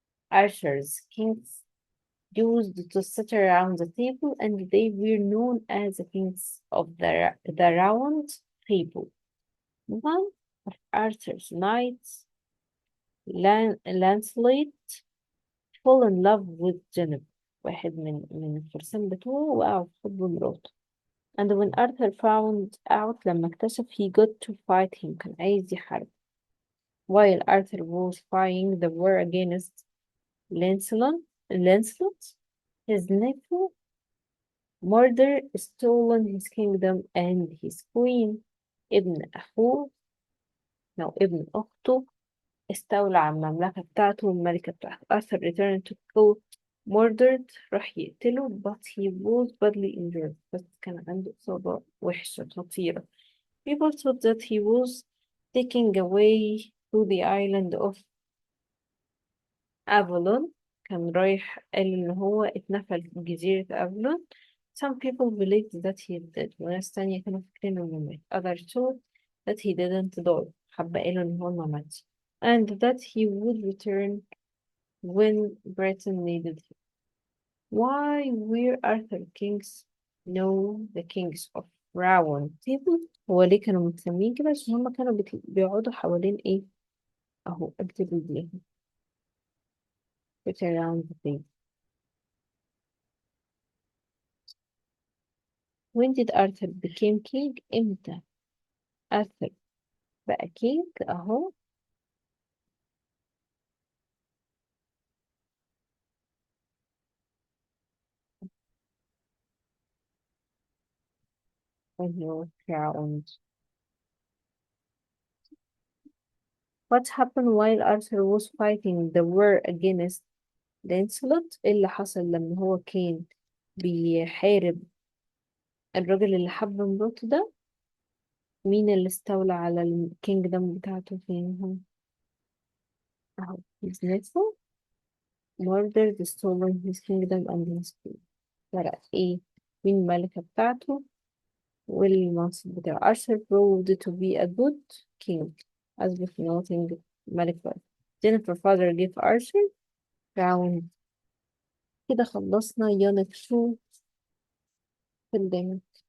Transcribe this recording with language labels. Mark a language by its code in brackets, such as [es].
[en] Arthur's kings used to sit around the table, and they were known as the kings of the round table. One of Arthur's knights, Lancelot, fell in love with Jennifer. [ar] واحد من الفرسان بتوعه وقع في حب مراته. [en] And when Arthur found out [ar] لما اكتشف [en] he got to fight him [ar] كان عايز يحارب. [en] While Arthur was fighting the war against Lancelot, his nephew murdered, stolen his kingdom and his queen. [ar] ابن أخوه أو ابن أخته استولى على المملكة بتاعته والملكة بتاعته. [en] Arthur returned to kill murdered [ar] راح يقتله [en] but he was badly injured. [ar] بس كان عنده إصابة وحشة خطيرة. [en] People thought that he was taken away to the island of Avalon. [ar] كان رايح قال إن هو اتنفى في جزيرة أفلون. [en] Some people believed that he did [ar] وناس تانية كانوا فاكرين إنه مات. [en] Others thought that he didn't die. [ar] حبة قالوا إن هو ما ماتش. [en] And that he would return when Britain needed him. Why were Arthur kings? No, the kings of Round Table. [ar] هو ليه كانوا متسمين كده؟ عشان هما كانوا بيقعدوا حوالين إيه؟ أهو أكتب ليه. [en] Sit around the table. When did Arthur became king؟ [ar] إمتى Arthur بقى king؟ [en] أهو when he was crowned. What happened while Arthur was fighting the war against Lancelot؟ [ar] إيه اللي حصل لما هو كان بيحارب الراجل اللي حب مراته ده؟ مين اللي استولى على الكينجدم بتاعته فين؟ أهو [en] his nephew murdered, stolen his kingdom and his queen. [ar] سرق إيه؟ مين الملكة بتاعته والمنصب بتاعه. [en] Arthur proved to be a good king [ar] أثبت إن هو king ملك بقى. [en] Jennifer father gave Arthur crown. [ar] كده خلصنا unit 2 في الدنيا.